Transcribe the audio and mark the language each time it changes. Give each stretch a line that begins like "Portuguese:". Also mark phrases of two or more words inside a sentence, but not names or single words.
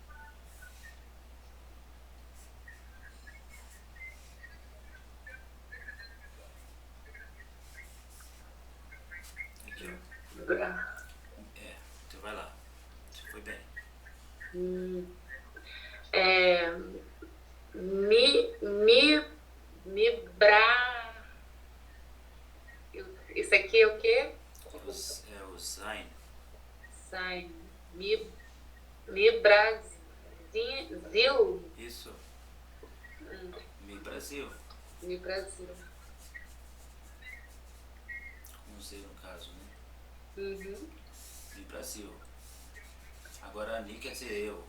Portuguese: Aqui, ó. Então vai lá. Você foi bem. Isso aqui é o quê? É o Zain. Zain. Mi Brasil. Isso. Mi Brasil. Mi Brasil. Com Z no caso, né? Mi Brasil. Agora Ani quer dizer eu.